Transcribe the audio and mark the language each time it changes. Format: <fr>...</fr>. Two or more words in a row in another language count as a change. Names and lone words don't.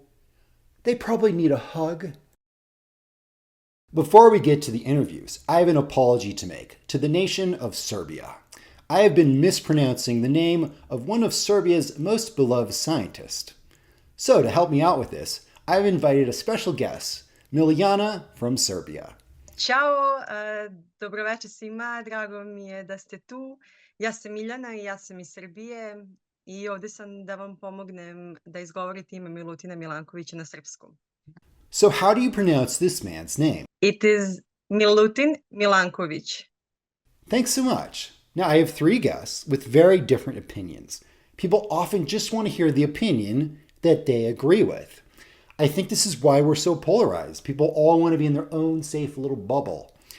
<en>They probably need a hug. Before we get to the interviews, I have an apology to make to the nation of Serbia. I have been mispronouncing the name of one of Serbia's most beloved scientists. So to help me out with this, I've invited a special guest, Miljana from Serbia.</en> <sr>Ćao, dobro večer svima, drago mi je da ste tu. Ja sam Miljana i ja sam iz Srbije i ovdje sam da vam pomognem da izgovorite ime Milutina Milankovića na srpskom.</sr> <en>So how do you pronounce this man's name? It is Milutin Milanković. Thanks so much. Now I have 3 guests with very different opinions. People often just want to hear the opinion that they agree with. I think this is why we're so polarized. People all want to be in their own safe little bubble.</en>